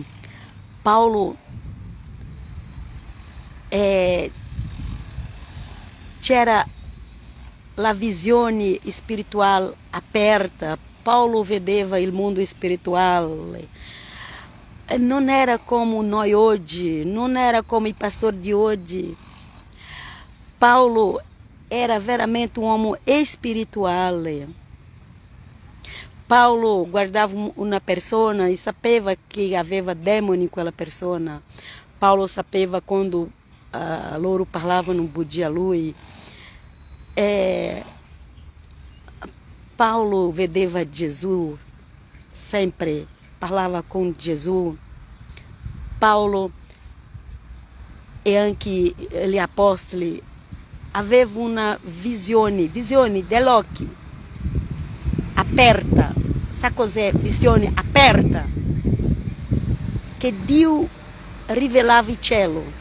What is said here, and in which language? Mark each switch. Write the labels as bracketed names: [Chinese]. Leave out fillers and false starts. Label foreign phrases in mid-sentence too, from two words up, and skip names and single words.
[Italian] Paolo c'era la visione spirituale aperta. Paulo vedeva il mondo spirituale. Non era come noi oggi, non era come i pastori di oggi. Paulo era veramente um uomo spirituale. Paulo guardava [Portuguese] uma pessoa [Italian] e sapeva que aveva [Portuguese] demônio em [Italian] quella persona. Paulo sapeva quando loro parlavano bugia lui. Paulo vedeva Jesus, sempre parlava com Jesus. Paulo e anche gli apostoli aveva una visione dell'occhio aperta. Sa cos'è? Visione aperta, che Dio rivelava il cielo.